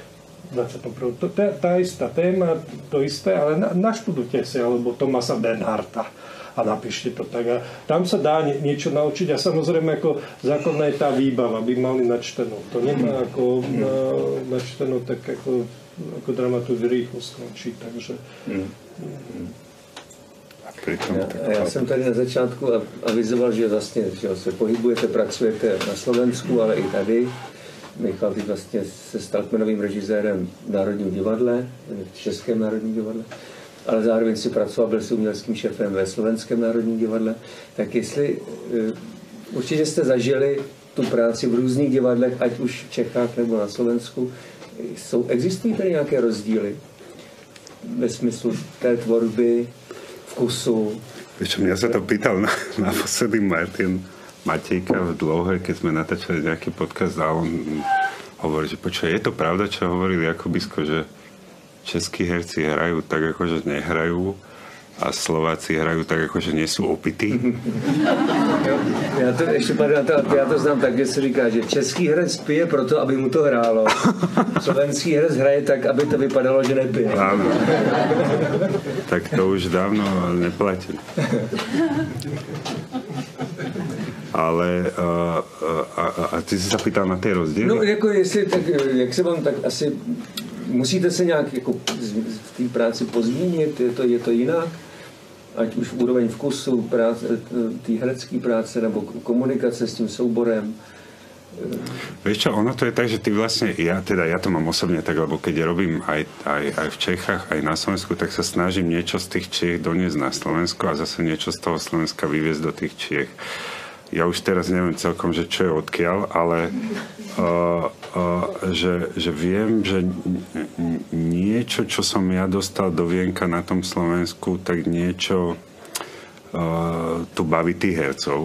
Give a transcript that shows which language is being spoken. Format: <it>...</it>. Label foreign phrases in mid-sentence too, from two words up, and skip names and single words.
<sk>To je tá istá téma, to isté, ale naštudujte si, alebo Thomasa Bernhardta a napíšte to tak. A tam sa dá niečo naučiť a samozrejme ako základná je tá výbava, aby mali načtenú. To nemá ako načtenú tak ako dramaturg rýchlo skončí, takže...</sk> <cs>Já jsem tady na začátku avizoval, že vlastně že se pohybujete, pracujete na Slovensku, ale i tady. Michal teď vlastně se stal kmenovým režisérem v Národním divadle, v Českém Národním divadle, ale zároveň si pracoval, byl si uměleckým šéfem ve Slovenském Národním divadle. Tak jestli určitě jste zažili tu práci v různých divadlech, ať už v Čechách nebo na Slovensku, existují tady nějaké rozdíly ve smyslu té tvorby, vkusu? Víš,</cs> <sk>mňa sa to pýtal naposledy Martin Matejka v Dlouhé, keď sme natáčali nejaký podcast a on hovorí, že počuj, je to pravda, čo hovoril Jakubisko, že českí herci hrajú tak, akože nehrajú a Slováci hrajú tak, akože nie sú opití.</sk> <cs>Já to znám tak, že se říká, že český herec pije proto, aby mu to hrálo. Slovenský herec hraje tak, aby to vypadalo, že nepije.</cs> <sk>Áno. Tak to už dávno neplatí. Ale a ty si sa pýtal na tie rozdiely? No,</sk> <cs>jako jestli, tak, jak se vám, tak asi musíte se nějak jako v té práci pozměnit, je to jinak? Ať už úroveň vkusu, té herecké práce, nebo komunikace s tím souborem.</cs> <sk>Vieš čo, ono to je tak, že ty vlastne, ja to mám osobne tak, lebo keď robím aj v Čechách, aj na Slovensku, tak sa snažím niečo z tých Čiech doniesť na Slovensko a zase niečo z toho Slovenska vyviezť do tých Čiech. Ja už teraz neviem celkom, že čo je odkiaľ, ale že viem, že niečo, čo som ja dostal do vienka na tom Slovensku, tak niečo tu baví tých hercov.</sk>